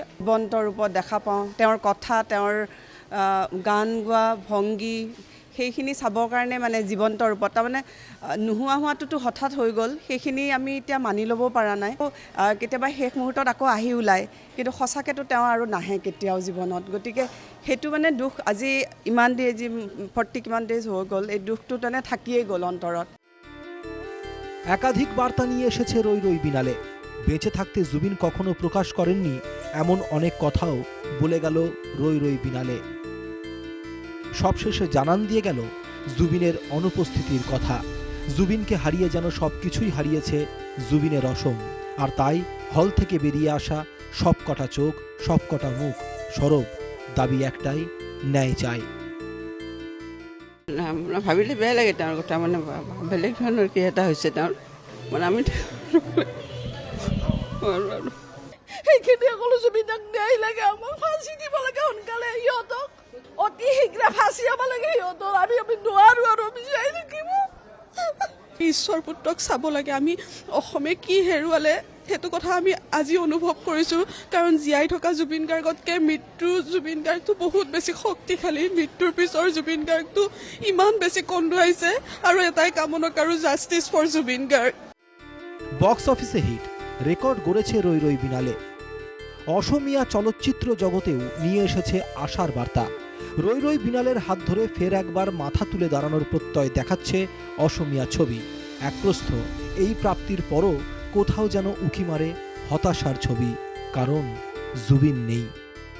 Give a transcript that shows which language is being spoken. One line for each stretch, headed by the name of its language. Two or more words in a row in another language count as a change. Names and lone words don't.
Assamese: জীৱন্ত ৰূপত দেখা পাওঁ, তেওঁৰ কথা, তেওঁৰ গান গোৱা ভংগী, সেইখিনি চাবৰ কাৰণে মানে জীৱন্ত ৰূপত, তাৰমানে নোহোৱা হোৱাটোতো হঠাৎ হৈ গ'ল, সেইখিনি আমি এতিয়া মানি ল'ব পৰা নাই। কেতিয়াবা শেষ মুহূৰ্তত আকৌ আহি ওলায়, কিন্তু সঁচাকৈতো তেওঁ আৰু নাহে কেতিয়াও জীৱনত। গতিকে সেইটো মানে দুখ, আজি ইমান দেৰি, যি 40 কিমান ডেজ হৈ গ'ল, এই দুখটো তেনে থাকিয়েই গ'ল অন্তৰত।
Bangla: একাধিক বার্তা নিয়ে এসেছে রই রই বিনালে। বেঁচে থাকতে জুবিন কখনো প্রকাশ করেননি এমন অনেক কথাও বলে গেল রই রই বিনালে। সবশেষে জানান দিয়ে গেল জুবিনের অনুপস্থিতির কথা। জুবিনকে হারিয়ে যেন সবকিছুই হারিয়েছে জুবিনের অসম। আর তাই হল থেকে বেরিয়ে আসা সবকটা চোখ, সবকটা মুখ সরব, দাবি একটাই, ন্যায় চাই।
Assamese: ভাবিলে বেয়া লাগে তেওঁৰ কথা, মানে বেলেগ ধৰণৰ কি এটা হৈছে তেওঁৰ, মানে আমি সেইখিনি সকলো জুবিনক ন্যায় লাগে, আমাক ফাঁচি দিব লাগে সোনকালে, সিহঁতক অতি শীঘ্ৰে ফাঁচি হ'ব লাগে সিহঁতক। আমি নোৱাৰোঁ আৰু আমি জীয়াই থাকিব। ঈশ্বৰ পুত্ৰক চাব লাগে। আমি অসমে কি হেৰুৱালে সেইটো কথা আমি আজি অনুভৱ কৰিছোঁ, কাৰণ জীয়াই থকা জুবিন গাৰ্গতকৈ মৃত্যু জুবিন গাৰ্গটো বহুত বেছি শক্তিশালী। মৃত্যুৰ পিছৰ জুবিন গাৰ্গটো ইমান বেছি কন্দুৱাইছে, আৰু এটাই কামনা কৰোঁ,
English: justice for
Assamese: জুবিন গাৰ্গ।
English: box office hit record
Bangla: গড়েছে রই রই বিনালে। অসমীয়া চলচ্চিত্র জগতেও নিয়ে এসেছে আশার বার্তা। রই রই বিনালের হাত ধরে ফের একবার মাথা তুলে দাঁড়ানোর প্রত্যয় দেখাচ্ছে অসমীয়া ছবি। এক প্রস্থ এই প্রাপ্তির পরও কোথাও যেন উকি মারে হতাশার ছবি, কারণ জুবিন নেই।